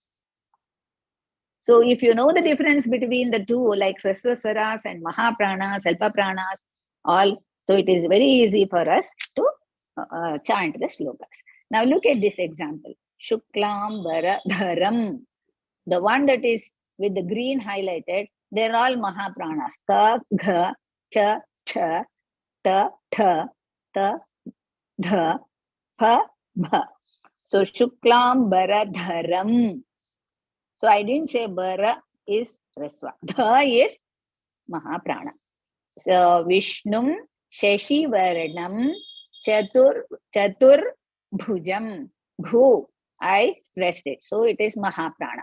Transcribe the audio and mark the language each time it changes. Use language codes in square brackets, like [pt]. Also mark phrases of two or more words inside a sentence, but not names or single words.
[en] So if you know the difference between the two, like Rasvaswaras and Maha Pranas, Alpa Pranas, all, so it is very easy for us to chant the shlokas. Now look at this example. [sa] Shuklam Varadharam. [en] The one that is with the green highlighted, they're all Mahapranas. [sa] Ka, gha, cha, cha, ta, tha, ta, dha, pa, bha. [en] So Shuklam Varadharam. So I didn't say Bara is Rasva. Dha is Mahaprana. [sa] So Vishnum Shashi Varanam Chatur Bhujam. Bhu. [en] I stressed it. So it is Mahaprana.